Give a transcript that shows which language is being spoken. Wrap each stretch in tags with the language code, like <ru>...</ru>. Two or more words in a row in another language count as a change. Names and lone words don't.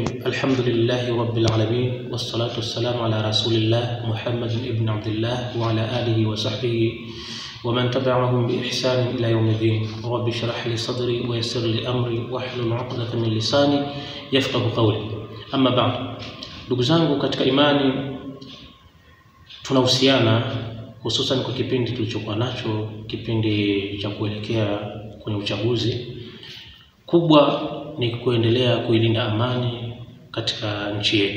<ar>الحمد لله رب العالمين والصلاة والسلام على رسول الله محمد ابن عبد الله وعلى آله وصحبه ومن تبعهم بإحسان إلى يوم الدين. رب اشرح لي صدري ويسر لي أمري واحلل عقدة من لساني يفقه قولي. أما بعد,</ar> <sw>ndugu zangu katika imani, tunahusiana hususan kwa kipindi tulichokuwa nacho, kipindi cha kuelekea kwenye uchaguzi. Kubwa ni kuendelea kuilinda amani katika nchi yetu.</sw>